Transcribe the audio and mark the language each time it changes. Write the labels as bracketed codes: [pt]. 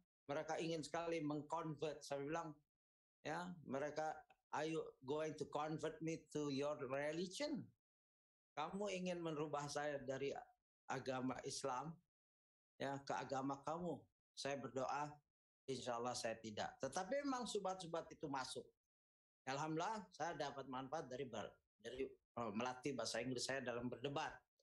[id] Mereka ingin sekali mengconvert. Saya bilang, ya, mereka, [en] are you going to convert me to your religion? [id] Kamu ingin merubah saya dari agama Islam ya ke agama kamu? Saya berdoa, insya Allah saya tidak. Tetapi memang subat-subat itu masuk. Alhamdulillah saya dapat manfaat dari melatih bahasa Inggris saya dalam berdebat.